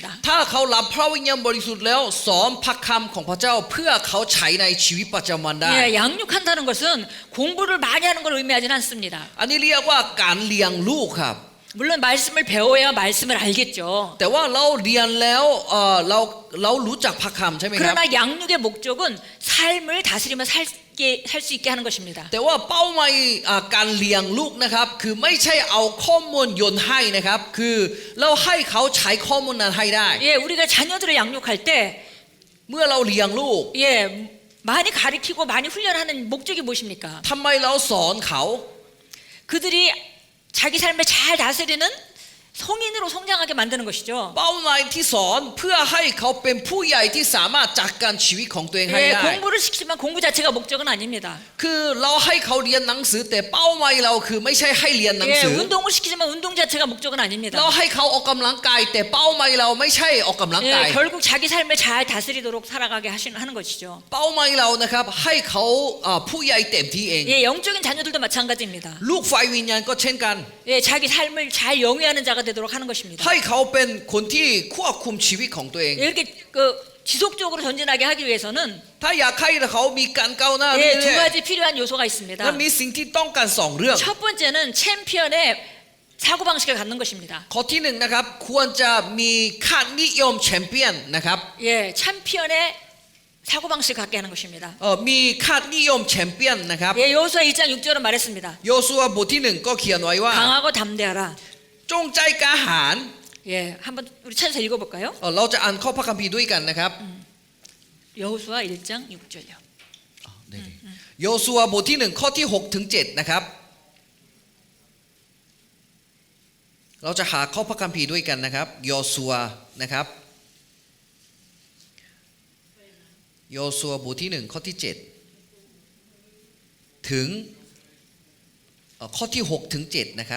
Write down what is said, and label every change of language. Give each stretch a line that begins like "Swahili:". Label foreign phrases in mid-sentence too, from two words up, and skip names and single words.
Thai: ถ้าเขารับพระวิญญาณบริสุทธิ์แล้วสอนพระคำของพระเจ้าเพื่อเขาใช้ในชีวิตประจำวันได้
Korean: 예, 양육한다는 것은 공부를 많이 하는 걸 의미하지는 않습니다.
Thai: อันนี้เรียกว่าการเลี้ยงลูกครับ
Korean: 물론 말씀을 배워야 말씀을 알겠죠.
Thai: แต่ว่าเราเรียนแล้วเรารู้จักพระคำใช่ไหมครับ
Korean: 그러나 양육의 목적은 삶을 다스리며 살 수 있게 하는 것입니다.
Thai: แต่ว่าเป้าหมายการเลี้ยงลูกนะครับคือไม่ใช่เอาข้อมูลโยนให้นะครับคือเราให้เขาใช้ข้อมูลนั้นให้ได้
Korean: 예, 우리가 자녀들을 양육할 때
Thai: เมื่อเราเลี้ยงลูก
Korean: 예, 많이 가르치고 많이 훈련하는 목적이 무엇입니까?
Thai: ทำไมเราสอนเขา
Korean: 그들이 자기 삶을 잘 다스리는 성인으로 성장하게 만드는 것이죠.
Thai: เป้าหมายที่สอนเพื่อให้เขาเป็นผู้ใหญ่ที่สามารถจัดการชีวิตของตัวเองให้
Korean: 예,
Thai: ได้
Korean: 공부를 시키지만 공부 자체가 목적은 아닙니다.
Thai: คือเราให้เขาเรียนหนังสือแต่เป้าหมายเราคือไม่ใช่ให้เรียนหนัง
Korean: 예,
Thai: สือ
Korean: 운동을 시키지만 운동 자체가 목적은 아닙니다.
Thai: เราให้เขาออกกำลังกายแต่เป้าหมายเราไม่ใช่ออกกำลังกาย
Korean: 예, 결국 자기 삶을 잘 다스리도록 살아가게 하는 것이죠.
Thai: เป้าหมายเรานะครับให้เขาผู้ใหญ่เต็มที่เอง
Korean: 예, 영적인 자녀들도 마찬가지입니다.
Thai: ลูกฝ่ายวิญญาณก็เช่นกัน
Korean: 예, 자기 삶을 잘 영위하는 자가 되도록 하는 것입니다.
Thai: ให้เขาเป็นคนที่ควบคุมชีวิตของตัวเอง
Korean: 예, 이렇게 그 지속적으로 전진하게 하기 위해서는
Thai: ถ้าอยากให้เขามีการก้าวหน้า
Korean: 예,
Thai: เรื่
Korean: 두
Thai: อย
Korean: 가지 필요한 요소가
Thai: ๆ
Korean: 있습니다.
Thai: และมีสิ่งที่ต้องการสองเรื่อง
Korean: 첫 번째는 챔피언의 사고 방식을 갖는 것입니다.
Thai: ข้อที่หนึ่งนะครับควรจะมีค่านิยมแชมเปี้ยนนะครับ
Korean: 예, 챔피언의 사고 방식을 갖게 하는 것입니다.
Thai: มีค่านิยมแชมเปี้ยนนะครับ
Korean: 예, 여호수아 1장 6절은 말했습니다.
Thai: โยซูวาบทที่หนึ่งก็เขียนไว้ว่า
Korean: 강하고 담대하라.
Thai: จงใจกล้าหาญ
Korean: 예, 한번 우리 찾아서 읽어볼까요?
Thai: เราจะอ่านข้อพระคัมภีร์ด้วยกันนะครับ
Korean: 여호수아 1장 6절요.
Thai: โยซูวาบทที่หนึ่งข้อที่6ถึง7นะครับเราจะหาข้อพระคัมภีร์ด้วยกันนะครับโยซูวานะครับโยซูวาบทที่1ข้อที่7ถึงข้อที่6ถึง7นะครับ